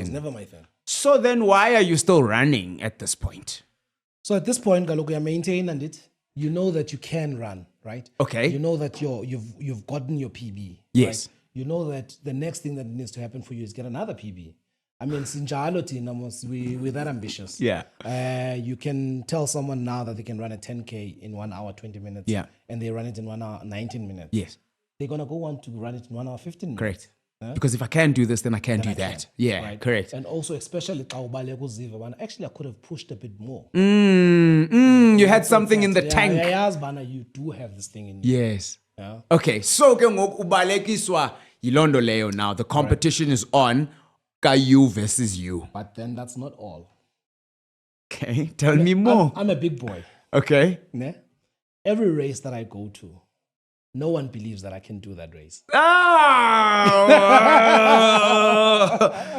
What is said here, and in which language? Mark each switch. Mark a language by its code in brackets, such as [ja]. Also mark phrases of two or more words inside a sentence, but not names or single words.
[en] It's never my thing. So then why are you still running at this point? So at this point, Galoku, you're maintaining it. you know that you can run, right? Okay. You know that you've gotten your PB. Yes. Right? You know that the next thing that needs to happen for you is get another PB. I mean, [xh] sinjalo thina mos, [en] we're that ambitious. Yeah. You can tell someone now that they can run a 10K in 1 hour, 20 minutes. Yeah. And they run it in 1 hour, 19 minutes. Yes. They're going to go on to run it in 1 hour, 15 minutes. Correct. Because if I can do this, then I can do that. Yeah, Right. correct. And also, especially, actually, I could have pushed a bit more. You had something in the tank. Yes, Bana, you do have this thing in you. Yes. Yeah. [xh] Okay, so ke ngoku ubalekiswa yilondo leyo now. [en] The competition is on. Ka you versus you. But then that's not all. Okay, tell me more. I'm a big boy. Okay. [xh] Ne? [en] Every race that I go to, no one believes that I can do that race. Ah!